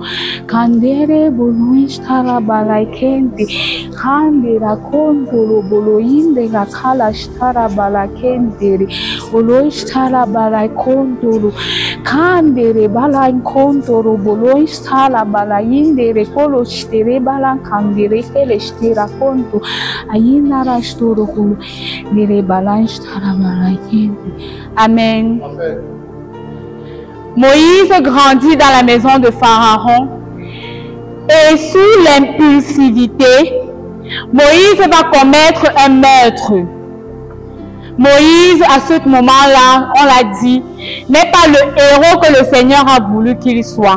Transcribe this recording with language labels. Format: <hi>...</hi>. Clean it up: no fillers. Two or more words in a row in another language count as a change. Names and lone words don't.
<fr>Kandere bolo stara balaikendi. Kandera kondoro bolo indera kala stara balakendere. Bolo stara balaikondoro. Kandere balaikondoro bolo stara balaindere kolo stere balakandere kele stera konto. Ayinara storo kolo nere balastara balaikendi. Amen. Moïse grandit dans la maison de Pharaon et sous l'impulsivité, Moïse va commettre un meurtre. Moïse, à ce moment-là, on l'a dit, n'est pas le héros que le Seigneur a voulu qu'il soit.</fr>